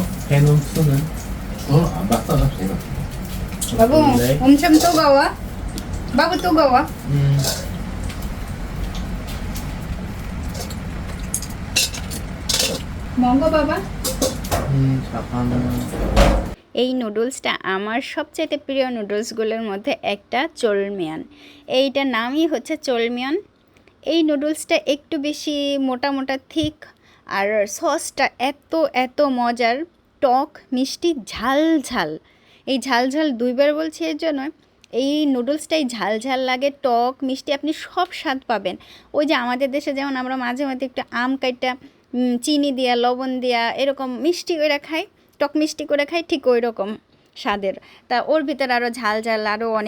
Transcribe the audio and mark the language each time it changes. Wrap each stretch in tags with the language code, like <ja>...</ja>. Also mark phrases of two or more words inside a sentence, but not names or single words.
<ko>베놈 2는? 안 봤어 나 제가. 바보 네. 엄청 뜨거워 바보 뜨거워 먹어봐봐 잠깐만.</ko> <bn>এই নুডলসটা আমার সবচেয়ে প্রিয় নুডলসগুলোর মধ্যে একটা জলমিয়ন এইটার নামই হচ্ছে জলমিয়ন এই নুডলসটা একটু বেশি মোটা মোটা থিক আর সসটা এত মজার টক মিষ্টি ঝাল ঝাল এই ঝাল ঝাল দুইবার বলছি এর জন্য এই নুডলসটাই ঝাল ঝাল লাগে টক মিষ্টি আপনি সব স্বাদ পাবেন ওই যে আমাদের দেশে যেমন আমরা মাঝে মাঝে একটু আম কাইটা চিনি দিয়া লবণ দিয়া এরকম মিষ্টি করে খাই টক মিষ্টি করে খাই ঠিক ওই রকম স্বাদের তা ওর ভিতরে আরও ঝাল ঝাল আরও অনেক</bn>